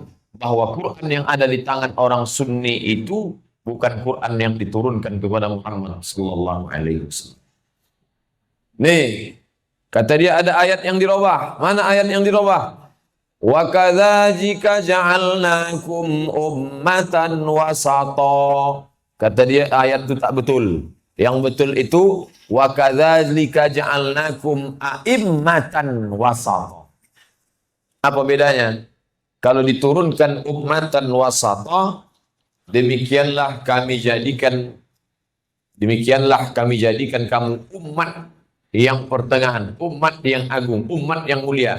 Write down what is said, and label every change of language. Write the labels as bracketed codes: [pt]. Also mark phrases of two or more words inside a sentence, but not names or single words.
[id] Bahwa Quran yang ada di tangan orang Sunni itu bukan Quran yang diturunkan kepada Muhammad [ar] صلى الله عليه وسلم. [id] Nih, kata dia ada ayat yang dirubah. Mana ayat yang dirubah? [ar] وكذلك جعلناكم أمة وسطا. [id] Kata dia ayat itu tak betul. Yang betul itu [ar] وكذلك جعلناكم أئمة وسطا. [id] Apa bedanya? Kalau diturunkan [ar] أمة وسطا, [id] demikianlah kami jadikan kamu umat yang pertengahan, umat yang agung, umat yang mulia.